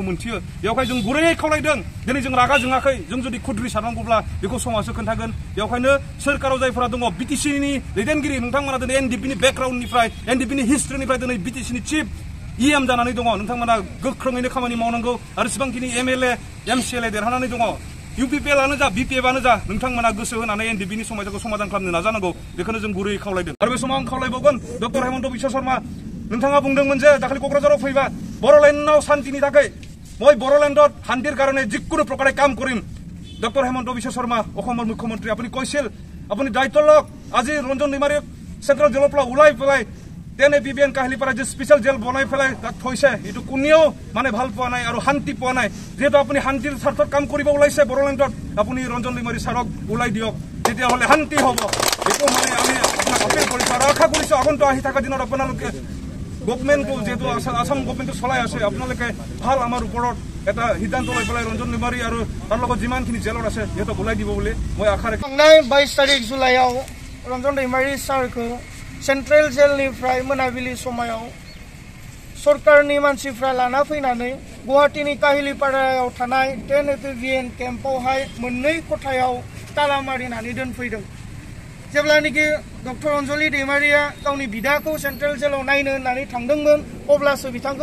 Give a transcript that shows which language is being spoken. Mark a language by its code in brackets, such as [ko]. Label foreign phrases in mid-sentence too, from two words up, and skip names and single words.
[brx] मोनथियो बेवहाय जों गुरैयै खावलायदों दिनै जों रागा जोङाखै जों जुदि खुद्रि सारनांगौब्ला बेखौ समाजसो खोन्थागोन बेवहायनो सोरखाराव जायफोरा दङ बिटिसिनि दैदेनगिरि नोंथांमोना दिनै एनडिपिनि बेकग्राउन्डनिफ्राय एनडिपिनि हिस्ट्रिनिफ्राय दिनै बिटिसिनि चिफ इएम जानानै दङ नोंथांमोना गोख्रोङैनो खामानि मावनांगौ आरो जेसेबांखिनि एमएलए एमसिएलए देरहानानै दङ इउपिपिएलआनो जा बिपिएफआनो जा नोंथांमोना गोसो होनानै एनडिपिनि समस्याखौ समाधान खालामनो नाजानांगौ बेखौनो जों गुरैयै खावलायदों आरो बे समाव आं खावलायबावगोन डक्टर हेमन्त बिश्व शर्मा नोंथाङा बुंदोंमोन जे दाखालि क'क्राझाराव फैबा बर'लेण्डआव शान्तिनि थाखाय [as] মই বড়োলেণ্ডত শান্তিৰ কাৰণে যিকোনো প্ৰকাৰে কাম কৰিম ডক্টৰ হেমন্ত বিশ্ব শৰ্মা অসমৰ মুখ্যমন্ত্ৰী আপুনি কৈছিল আপুনি দায়িত্ব লওক আজি ৰঞ্জন दैमारिক চেন্ট্ৰেল জেলৰ পৰা ওলাই পেলাই তেনে বিবিএন কাহিলিপাৰা যে স্পেচিয়েল জেল বনাই পেলাই তাক থৈছে এইটো কোনেও মানে ভাল পোৱা নাই আৰু শান্তি পোৱা নাই যেহেতু আপুনি শান্তিৰ স্বাৰ্থত কাম কৰিব ওলাইছে বড়োলেণ্ডত আপুনি ৰঞ্জন दैमारि ছাৰক ওলাই দিয়ক তেতিয়াহ'লে শান্তি হ'ব এইটো মানে আমি আপোনাক আপিল কৰিছোঁ আৰু আশা কৰিছোঁ আগন্তুক আহি থকা দিনত আপোনালোকে গভৰ্ণমেণ্টটো যেহেতু আসাম গভৰ্ণমেণ্টটো চলাই আছে আপোনালোকে ভাল আমাৰ ওপৰত এটা সিদ্ধান্ত লৈ পেলাই ৰঞ্জন दैमारि আৰু তাৰ লগত যিমানখিনি জেলত আছে সিহঁতক ওলাই দিব বুলি মই আশা ৰাখিছোঁ [brx] 22 তাৰিখ জুলাইआव रनजन दैमारि सारखौ सेन्ट्रेल जेलनिफ्राय मोनाबिलि समायाव सरकारनि मानसिफ्रा लाना फैनानै गुवाहाटीनि काहिलिपारायाव थानाय 10 एपिभिएन केम्पआवहाय मोननै खथायाव ताला मारिनानै दोनफैदों जेब्लानोखि डक्टर अनजलि दैमारिया गावनि बिदाखौ सेन्ट्रेल जेलाव नायनो होननानै थांदोंमोन अब्लासो बिथांखौ